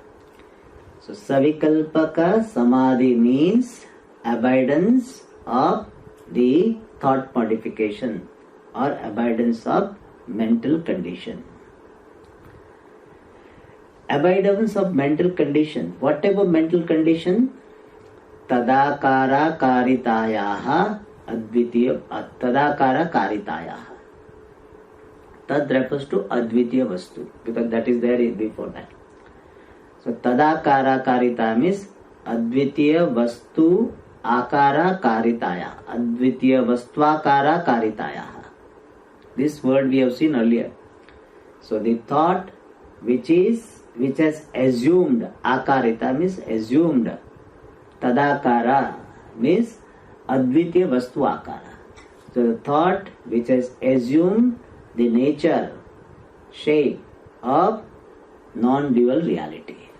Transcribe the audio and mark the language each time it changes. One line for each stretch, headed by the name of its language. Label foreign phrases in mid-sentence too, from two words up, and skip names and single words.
English: So
Sanskrit: savikalpaka samadhi
English: means abidance of the thought modification or abidance of mental condition. Abidance of mental condition. What type of mental condition?
Sanskrit: Tadakara karitayaha advitiya tadakara karitayaha.
English: Tad refers to
Sanskrit: Advitiya Vastu,
English: because that is there before that.
Sanskrit: So Tadakara Karita means Advitiya Vastu Akara Karitaya. Advitiya Vastvakara Karitaya.
English: This word we have seen earlier. So the thought which has assumed, Akarita means assumed, Tadakara means
Sanskrit: Advitiya Vastu Akara.
English: So the thought which has assumed the nature, shape of non-dual reality.